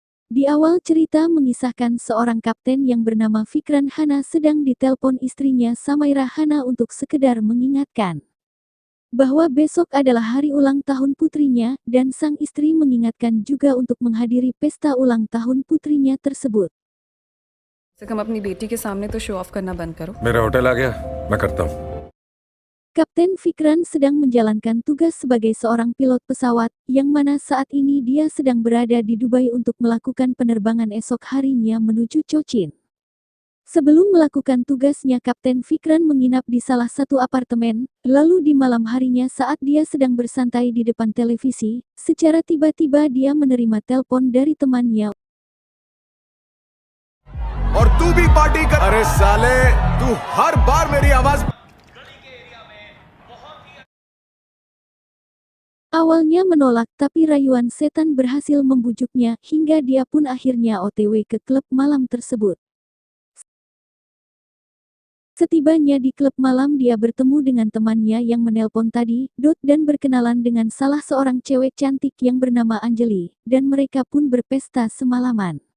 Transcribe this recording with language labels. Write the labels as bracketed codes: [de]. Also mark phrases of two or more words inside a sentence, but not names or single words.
[id] Di awal cerita mengisahkan seorang kapten yang bernama Fikran Hana sedang ditelepon istrinya Samaira Hana untuk sekedar mengingatkan bahwa besok adalah hari ulang tahun putrinya, dan sang istri mengingatkan juga untuk menghadiri pesta ulang tahun putrinya tersebut. [hi] कम अपनी बेटी के सामने तो [en] show off [hi] करना बंद करो। मेरा होटल आ गया, मैं करता हूँ। [id] Kapten Fikran sedang menjalankan tugas sebagai seorang pilot pesawat, yang mana saat ini dia sedang berada di Dubai untuk melakukan penerbangan esok harinya menuju Cochin. Sebelum melakukan tugasnya, Kapten Fikran menginap di salah satu apartemen, lalu di malam harinya saat dia sedang bersantai di depan televisi, secara tiba-tiba dia menerima telepon dari temannya. [hi] और तू भी पार्टी कर। अरे साले, तू हर बार मेरी आवाज। [id] Awalnya menolak, tapi rayuan setan berhasil membujuknya, hingga dia pun akhirnya OTW ke klub malam tersebut. Setibanya di klub malam, dia bertemu dengan temannya yang menelpon tadi, dan berkenalan dengan salah seorang cewek cantik yang bernama Anjali, dan mereka pun berpesta semalaman.